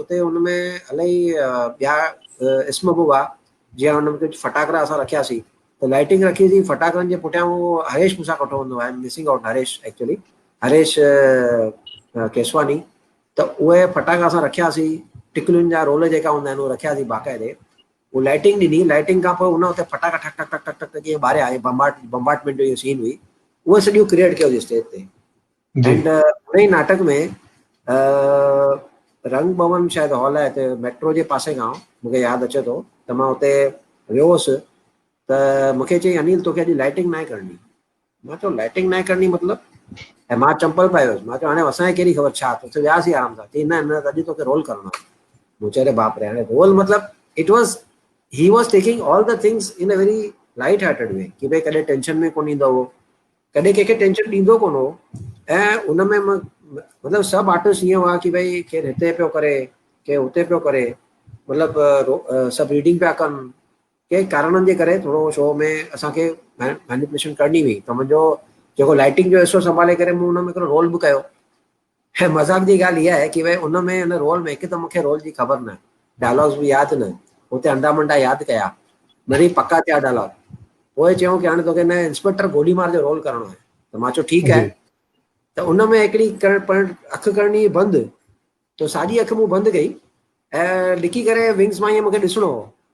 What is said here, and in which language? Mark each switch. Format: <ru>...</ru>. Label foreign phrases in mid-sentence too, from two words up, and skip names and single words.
<sd>उते हुन में इलाही ॿिया इस्म बि हुआ जीअं हुन में कुझु फटाकड़ा असां रखियासीं त लाइटिंग रखीसीं फटाकड़नि जे पुठियां उहो हरेश मूंसां कठो हूंदो आहे</sd> <en>missing out</en> <sd>हरेश एक्चुअली हरेश केसवानी त उहे फटाका असां रखियासीं टिकलियुनि जा रोल जेका हूंदा आहिनि उहे रखियासीं बाक़ाइदे वो लाइटिंग ॾिनी लाइटिंग खां पोइ हुन हुते फटाका ठक ठक ठक ठक ठक जीअं ॿारया बम्बाटमेंट जो इहो सीन हुई उहो सॼो क्रिएट कयो स्टेज ते एंड हुन ई नाटक में रंग भवन शायदि हॉल आहे हिते मेट्रो जे पासे खां मूंखे यादि अचे थो त मां हुते वियो हुउसि त मूंखे चई अनिल तोखे अॼु लाइटिंग न आहे करणी मां चयो लाइटिंग न आहे करणी मतिलबु ऐं मां चंपल पाए वियुसि मां चयो हाणे असांखे कहिड़ी ख़बर छा तोखे वियासीं आराम सां चई न न अॼु तोखे रोल करणो आहे मूं चयो अरे बाप रे हाणे रोल मतिलबु</sd> <en>it was he was taking all the things in a very light hearted way</en> <sd>की भई कॾहिं टेंशन में कोन ईंदो हो कॾहिं कंहिंखे टेंशन ॾींदो कोन हो ऐं उन में मतिलबु सभु आर्टिस्ट ईअं हुआ की भई केरु हिते पियो करे केरु हुते पियो करे मतिलबु सभु रीडिंग पिया कनि कंहिं कारणनि जे करे थोरो शो में असांखे मैनिपुलेशन करणी हुई त मुंहिंजो जेको लाइटिंग जो हिसो संभाले करे मूं हुन में हिकिड़ो रोल बि कयो ऐं मज़ाक जी ॻाल्हि इहा आहे की भई उन में हिन रोल में हिकु त मूंखे रोल जी ख़बर न डायलॉग्स बि यादि न हुते अंडा मंडा यादि कया वरी पका थिया डायलॉग पोइ चयूं की हाणे तोखे हिन इंस्पेक्टर गोलीमार जो रोल करणो आहे त मां चयो ठीकु आहे त उन में हिकिड़ी अखि करणी बंदि त साॼी अखि मूं बंदि कई ऐं लिकी करे विंग्स मां ईअं मूंखे ॾिसणो हो</sd>